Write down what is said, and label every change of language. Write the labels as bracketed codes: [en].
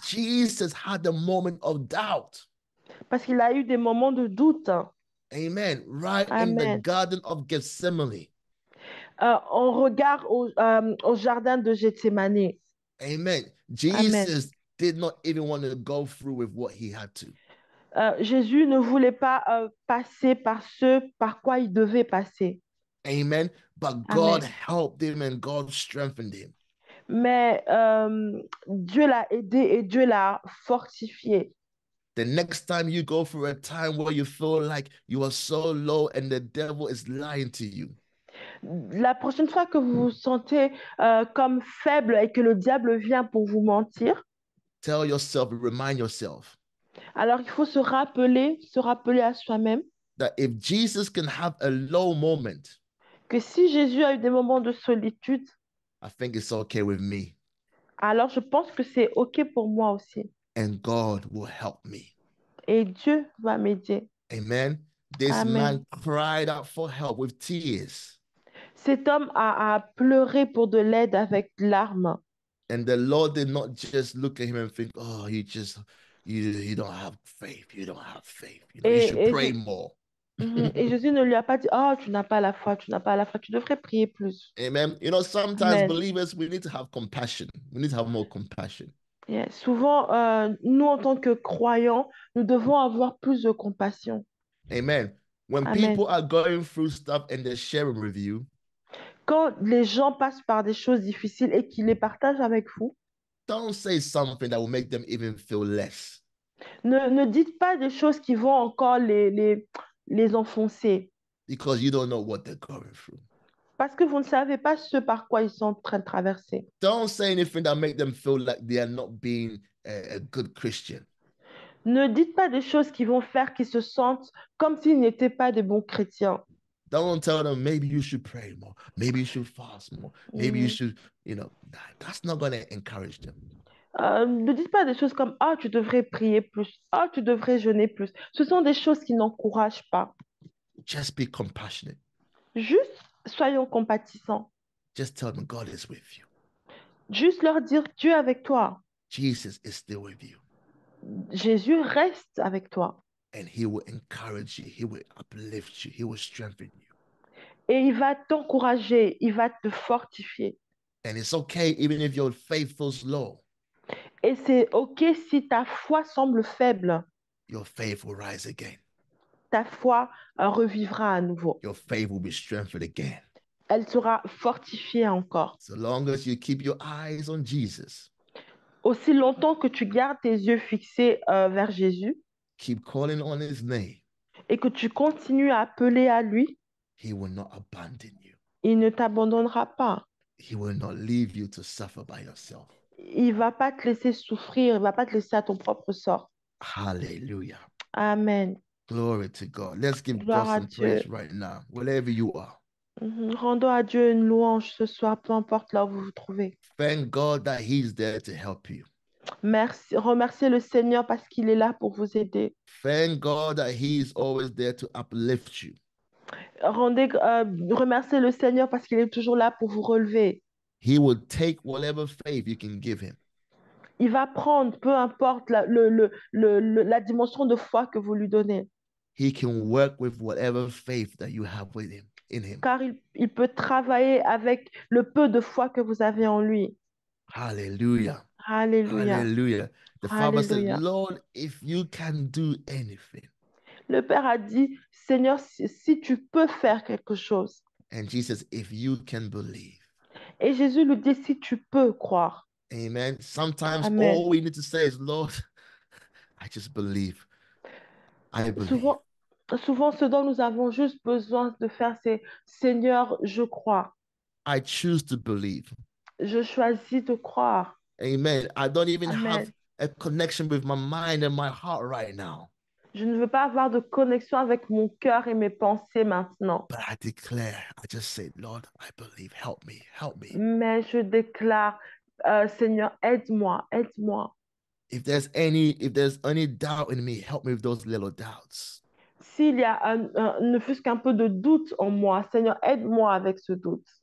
[en] Jesus had a moment of doubt. [fr] Parce qu'il a eu des moments de doute. [en] Amen. Right in the Amen. Garden of Gethsemane. [fr] On regarde au jardin de Gethsemane. Amen. [en] Jesus did not even want to go through with what he had to. [fr] Jésus ne voulait pas passer par ce par quoi il devait passer. Amen. [en] But God helped him and God strengthened him. [fr] Mais Dieu l'a aidé et Dieu l'a fortifié. [en] The next time you go through a time where you feel like you are so low and the devil is lying to you. [fr] La prochaine fois que vous vous sentez comme faible et que le diable vient pour vous mentir, [en] tell yourself, remind yourself. [fr] Alors il faut se rappeler à soi-même [en] That if Jesus can have a low moment, [fr] que si Jésus a eu des moments de solitude, [en] I think it's okay with me. [fr] alors je pense que c'est OK pour moi aussi. [en] And God will help me. [fr] Et Dieu va m'aider. [en] Amen. This Amen. man cried out for help with tears. [fr] Cet homme a pleuré pour de l'aide avec larmes. [en] And the Lord did not just look at him and think, oh, you don't have faith. You don't have faith. You know, you should [fr] Et, et, [en] pray [fr] Je- [en] more. [fr] Et Jésus ne lui a pas dit, oh, tu n'as pas la foi, tu n'as pas la foi, tu devrais prier plus. [en] Amen. You know, sometimes Amen. believers, we need to have compassion. We need to have more compassion. Yeah. [fr] Souvent, nous, en tant que croyants, nous devons avoir plus de compassion. [en] Amen. When Amen. people are going through stuff and they're sharing with you, [fr] Quand les gens passent par des choses difficiles et qu'ils les partagent avec vous, [en] don't say something that will make them even feel less. [fr] ne dites pas des choses qui vont encore les enfoncer. [en] Because you don't know what they're going through. [fr] Parce que vous ne savez pas ce par quoi ils sont en train de traverser. [en] Don't say anything that make them feel like they are not being a good Christian. [fr] Ne dites pas des choses qui vont faire qu'ils se sentent comme s'ils n'étaient pas des bons chrétiens. [en] Don't tell them maybe you should pray more, maybe you should fast more, maybe you should, that's not going to encourage them. [fr] Ne dites pas des choses comme ah, tu devrais prier plus, ah, tu devrais jeûner plus. Ce sont des choses qui n'encouragent pas. [en] Just be compassionate. [fr] Juste soyons compatissants. [en] Just tell them God is with you. [fr] Juste leur dire Dieu est avec toi. [en] Jesus is still with you. [fr] Jésus reste avec toi. [en] And he will encourage you. He will uplift you. He will strengthen you. [fr] Et il va t'encourager, il va te fortifier. [en] And it's okay even if your faith feels low. [fr] Et c'est OK si ta foi semble faible. [en] Your faith will rise again. [fr] Ta foi revivra à nouveau. [en] Your faith will be strengthened again. [fr] Elle sera fortifiée encore. [en] So long as you keep your eyes on Jesus. [fr] Aussi longtemps que tu gardes tes yeux fixés vers Jésus. [en] Keep calling on his name. [fr] Et que tu continues à appeler à lui. [en] He will not abandon you. [fr] Il ne t'abandonnera pas. [en] He will not leave you to suffer by yourself. [fr] Il va pas te laisser souffrir, il va pas te laisser à ton propre sort. [en] Hallelujah. Amen. Glory to God. Let's give [fr] Gloire [en] God [fr] à [en] some [fr] Dieu. [en] praise right now, wherever you are. [fr] Rendons à Dieu une louange ce soir, peu importe là où vous vous trouvez. [en] Thank God that he's there to help you. [fr] Merci, remerciez le Seigneur parce qu'il est là pour vous aider. [en] Thank God that he's always there to uplift you. [fr] Remerciez le Seigneur parce qu'il est toujours là pour vous relever. [en] He will take whatever faith you can give him. [fr] Il va prendre, peu importe la dimension de foi que vous lui donnez. [en] He can work with whatever faith that you have with him, in him. [fr] Car il peut travailler avec le peu de foi que vous avez en lui. [en] Hallelujah. [fr] Alléluia. [en] Hallelujah. The Father said, [fr] Alléluia. [en] Lord, if you can do anything. [fr] Le Père a dit, Seigneur, si tu peux faire quelque chose. [en] And Jesus, if you can believe. [fr] Et Jésus lui dit, si tu peux croire. [en] Amen. Sometimes Amen. all we need to say is, Lord, I just believe. I believe. [fr] Souvent, ce dont nous avons juste besoin de faire, c'est Seigneur, je crois. [en] I choose to believe. [fr] Je choisis de croire. [en] Amen. I don't even Amen. have a connection with my mind and my heart right now. [fr] Je ne veux pas avoir de connexion avec mon cœur et mes pensées maintenant. [en] But I declare, I just say, Lord, I believe. Help me. Help me. [fr] Mais je déclare, Seigneur, aide-moi, aide-moi. [en] If there's any doubt in me, help me with those little doubts. [fr] S'il y a ne fût-ce qu'un peu de doute en moi, Seigneur, aide-moi avec ce doute.